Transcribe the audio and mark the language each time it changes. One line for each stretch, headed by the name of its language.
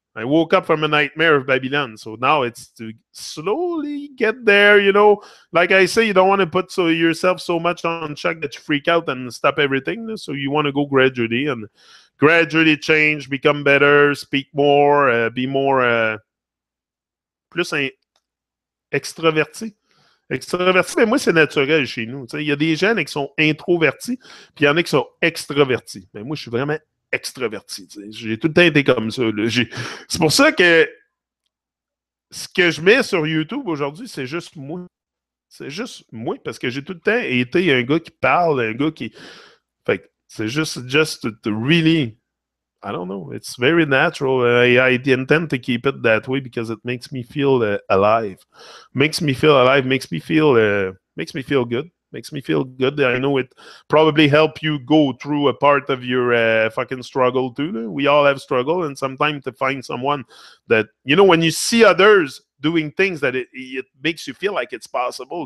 English: I woke up from a nightmare of Babylon. So now it's to slowly get there. Like I say, you don't want to put yourself so much on check that you freak out and stop everything. So you want to go gradually and gradually change, become better, speak more, be more
French: plus extraverti. Extraverti, mais moi, c'est naturel chez nous. Il y a des gens qui sont introvertis, puis il y en a qui sont extravertis. Mais moi, je suis vraiment extraverti. J'ai tout le temps été comme ça. C'est pour ça que ce que je mets sur YouTube aujourd'hui, c'est juste moi. C'est juste moi, parce que j'ai tout le temps été un gars qui parle, un gars qui... Fait que c'est
English: just to really... I don't know. It's very natural. I intend to keep it that way because it makes me feel alive. Makes me feel alive. Makes me feel good. Makes me feel good. I know it probably help you go through a part of your fucking struggle too. We all have struggle, and sometimes to find someone that when you see others doing things that it makes you feel like it's possible.